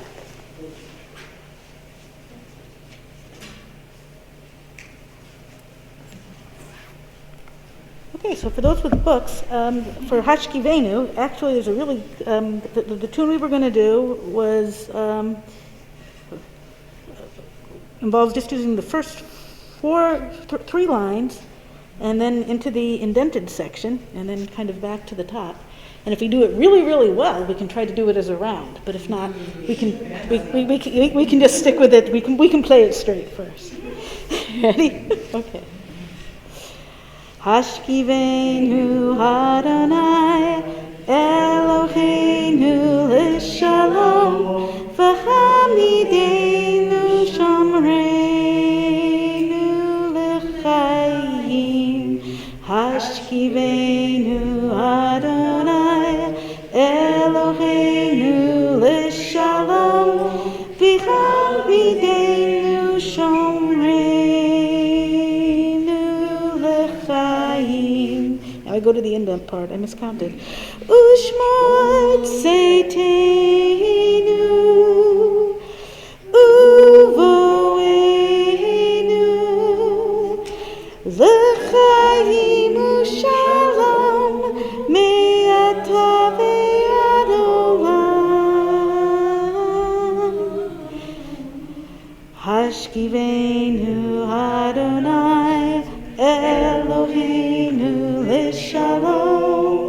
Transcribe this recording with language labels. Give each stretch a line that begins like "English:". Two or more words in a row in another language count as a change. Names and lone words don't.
English: Okay, so for those with books, for Hashkivenu, actually there's a really, the tune we were going to do was, involves just using the first three lines, and then into the indented section, and then kind of back to the top. And if we do it really, really well, we can try to do it as a round. But if not, we can just stick with it. We can play it straight first. Ready?
Hebrew: Okay. השכיבנו אדוני אלוהינו לשלום והעמידנו שומרנו לחיים. השכיבנו אדוני אלוהינו לשלום והעמידנו שומרנו לחיים.
English: Now I go to the indent part. I miscounted.
Hebrew: ושמור צאתנו ובואנו לחיים ולשלום מעתה ועד עולם. השכיבנו אדוני אלוהינו לשלום.